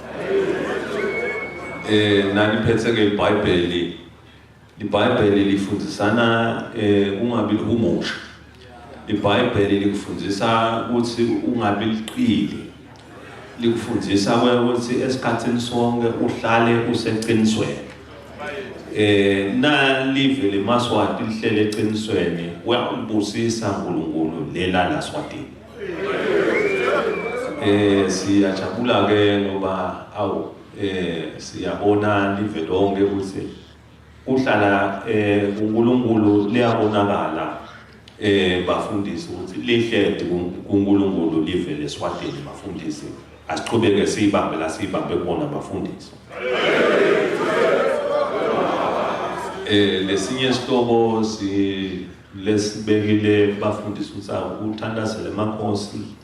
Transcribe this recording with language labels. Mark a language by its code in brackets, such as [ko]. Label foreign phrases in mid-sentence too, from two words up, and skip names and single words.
[zu] nani phethe ke iBhayibheli lifundisana ungabi umusha iBhayibheli likufundisa ukuthi ungabi liqili likufundisa ukuthi esikhathini sonke uhlale useqinisweni [ss] na live leMaswati lihlele eqinisweni uyabusisa uNkulunkulu lela laSwatini [zu] siyajabula ke ngoba siyabona live lonke ukuthi [ss] uhlala uNkulunkulu liyabonakala bafundisi ukuthi lihlede kuNkulunkulu live leSwatini bafundisi asiqhubeke sibambe kubona bafundisi lesinye isihlobo lesibekile bafundisi ukuthi uthandazele emakhosi